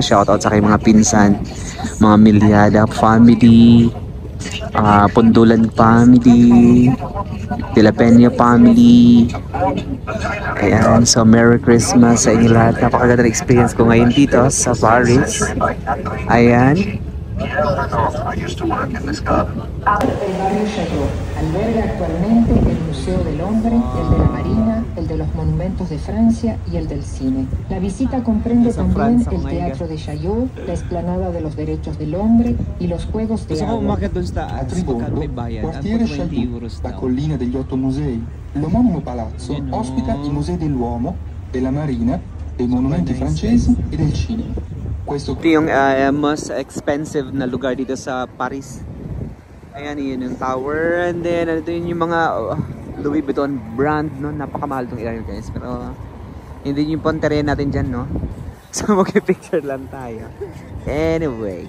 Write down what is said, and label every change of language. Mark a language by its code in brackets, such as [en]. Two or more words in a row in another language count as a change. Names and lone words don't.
[en] Shout out [tl] sa kay mga pinsan, mga Milyada family, Pundulan family, De La Peña family. Ayan, so [en] Merry Christmas [tl] sa inyo lahat. Napakaganda na experience ko ngayon dito sa Paris. Ayan. [es] El barrio Chaillot alberga actualmente el Museo del Hombre, el de la Marina, el de los Monumentos de Francia y el del Cine. La visita comprende también el Teatro de Chaillot, la Explanada de los Derechos del Hombre y los Juegos de Agua. [it] A Triborgo, quartiere Chaillot, la collina degli 8 musei, l'omonimo palazzo ospita i musei dell'uomo, della marina, dei monumenti francesi e del cinema. Questo [tl] Ito yung [en] most expensive [tl] na lugar dito sa Paris. Ayan, yun yung tower. [en] And then, [tl] ito yun yung mga Louis Vuitton brand, no? Napakamahal itong area, guys. Pero, hindi yung pontere natin dyan, no? So, mag-picture lang tayo. Anyways.